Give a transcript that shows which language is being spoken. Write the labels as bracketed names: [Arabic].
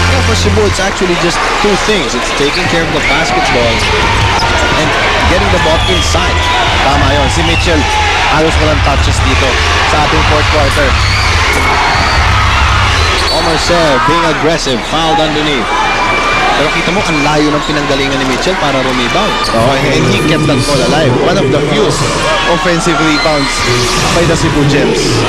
[English] For Cebu, it's actually just two things. It's taking care of the basketball and getting the ball inside. [Filipino] Tama yun. Si Mitchell, halos walang touches dito sa ating fourth quarter. [English] Omar Ser being aggressive, fouled underneath. [Filipino] Pero kita mo, ang layo ng pinanggalingan ni Mitchell para rebound. [English] Oh, and he kept that ball alive. One of the few offensive rebounds by the Cebu Gems.